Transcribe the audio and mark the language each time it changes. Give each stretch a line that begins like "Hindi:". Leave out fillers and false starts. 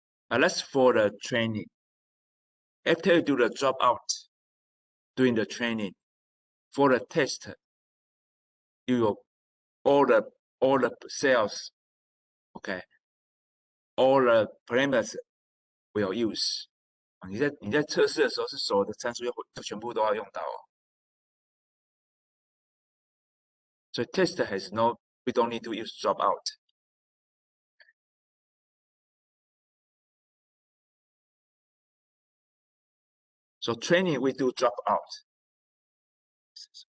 English: Now let's for the training. After you do the dropout during the training, for the test, you will all the cells, okay, all the parameters will use.
Chinese: 你在测试的时候是所有的参数要全部都要用到哦。
English: So test has no, we don't need to use dropout. So training we do dropout.